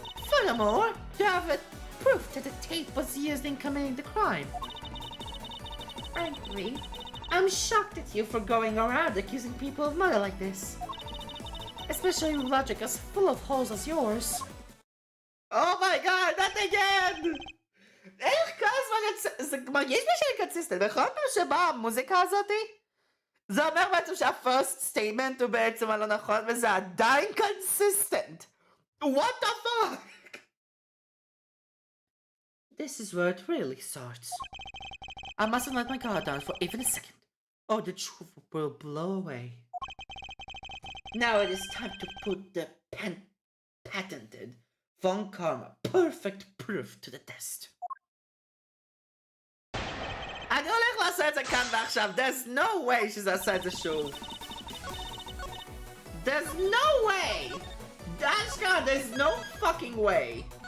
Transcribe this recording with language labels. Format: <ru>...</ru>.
<en>Furthermore, do you have proof that the tape was used in committing the crime? Frankly, I'm shocked at you for going around accusing people of murder like this. Especially with logic as full of holes as yours. Oh my god, not again!</en> <he>איך כל הזמן זה מרגיש לי שאני קונסיסטנט, בכל פעם שבאה המוזיקה הזאתי, זה אומר בעצם שהפרסט סטייטמנט הוא בעצם הלא נכון, וזה עדיין קונסיסטנט.</he> <en>What the fuck? This is where it really starts. I mustn't let my guard down for even a second, or the truth will blow away. Now it is time to put the patented Von Karma perfect proof to the test.</en> <he>אני הולך לעשות את זה כאן ועכשיו.</he> <en>There's no way</en> <he>שזה עשה את זה שוב.</he> <en>There's no way! אשכרה, there's no fucking way.</en>